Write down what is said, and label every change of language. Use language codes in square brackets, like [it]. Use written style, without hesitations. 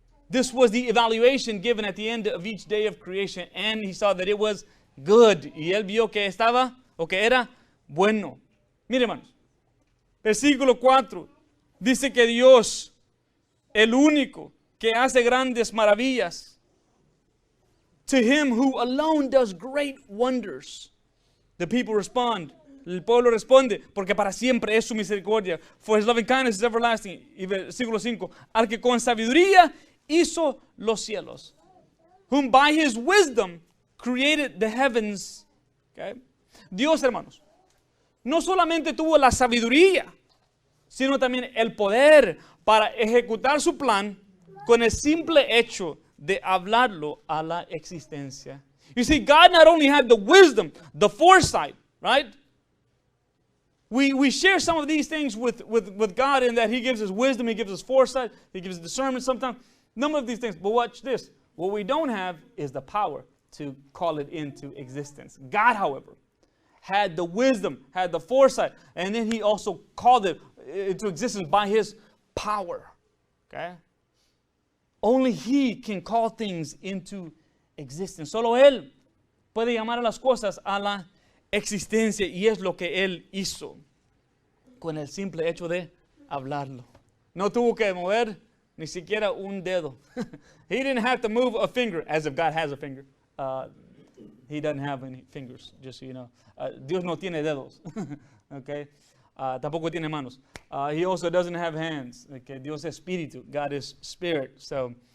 [en] This was the evaluation given at the end of each day of creation. And He saw that it was good. [es] Y Él vio que estaba o que era bueno. Mire, hermanos. Versículo 4. Dice que Dios, el único que hace grandes maravillas, [en] to Him who alone does great wonders. The people respond. [es] El pueblo responde, porque para siempre es su misericordia. [en] For His loving kindness is everlasting. [es] Y versículo 5. Al que con sabiduría hizo los cielos. [en] Whom by His wisdom created the heavens. Okay? [es] Dios, hermanos, no solamente tuvo la sabiduría, sino también el poder para ejecutar su plan con el simple hecho de hablarlo a la existencia. [en] You see, God not only had the wisdom, the foresight, right? We share some of these things with God in that He gives us wisdom, He gives us foresight, He gives us discernment sometimes. None of these things. But watch this. What we don't have is the power to call it into existence. God, however, had the wisdom, had the foresight, and then He also called it into existence by His power. Okay? Only He can call things into existence. [es] Solo Él puede llamar a las cosas a la existencia, y es lo que Él hizo con el simple hecho de hablarlo. No tuvo que mover ni siquiera un dedo. [en] He didn't have to move a finger, as if God has a finger. He doesn't have any fingers, just so you know. [es] Dios no tiene dedos. [en] Okay? [es] Tampoco tiene manos. [en] He also doesn't have hands. Okay? [es] Dios es espíritu. [en] God is spirit. So,